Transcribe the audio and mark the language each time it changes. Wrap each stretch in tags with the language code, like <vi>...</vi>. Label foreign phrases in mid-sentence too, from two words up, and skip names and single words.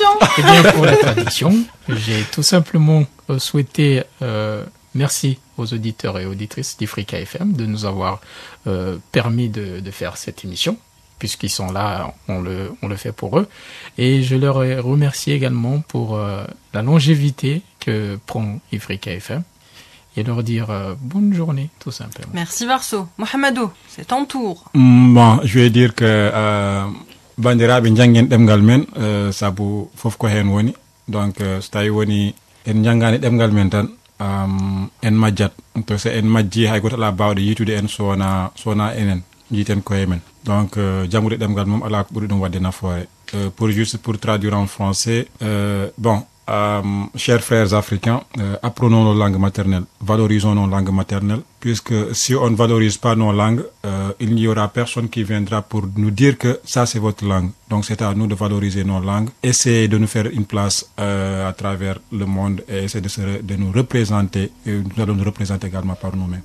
<fr>Eh bien, pour la traduction, j'ai tout simplement souhaité merci aux auditeurs et auditrices d'Ifrica FM de nous avoir permis de faire cette émission, puisqu'ils sont là, on le fait pour eux. Et je leur remercie également pour la longévité que prend Ifrica FM et leur dire bonne journée, tout simplement. Merci Varso. Mohamedou, c'est ton tour. Bon, je vais dire que</fr> <ff>bandiraɓe janguen ɗemgal men saabu fof ko hen woni donc so tawi woni en jangani ɗemgal men tan en majjat to so en majji hay goto ala bawɗo yitude en sowona enen jiiten koye men donc jangude ɗemgal mom ala ko ɓuuri ɗum wadde nafoore</ff> <fr>pour traduire en français bon chers frères africains, apprenons nos langues maternelles, valorisons nos langues maternelles, puisque si on ne valorise pas nos langues, il n'y aura personne qui viendra pour nous dire que ça c'est votre langue. Donc c'est à nous de valoriser nos langues, essayer de nous faire une place à travers le monde et essayer de nous représenter, et nous allons nous représenter également par nous-mêmes.</fr>